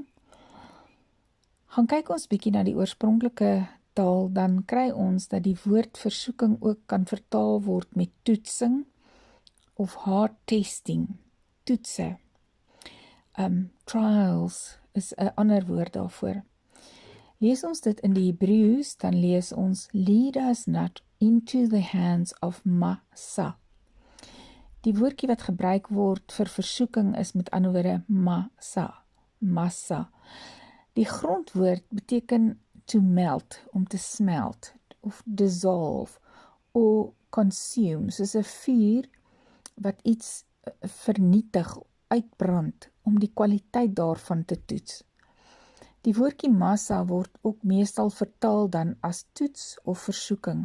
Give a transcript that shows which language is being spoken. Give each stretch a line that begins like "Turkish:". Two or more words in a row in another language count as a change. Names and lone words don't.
Afrikaans: Gaan kyk ons bietjie na die oorspronklike taal, dan kry ons dat die woord versoeking ook kan vertaal word met toetsing of
English: hard testing,
Afrikaans: toetse. Trials is 'n ander woord daarvoor. Lees ons dit in die Hebreëus, dan lees ons,
English: lead us not into the hands of massa.
Afrikaans: Die woordjie wat gebruik word vir versoeking is met ander woorde massa. Die grondwoord beteken
English: to melt,
Afrikaans: om te smelt, of dissolve, of consume, soos 'n vuur wat iets vernietig, uitbrand, om die kwaliteit daarvan te toets. Die woordjie massa word ook meestal vertaal dan as toets of versoeking.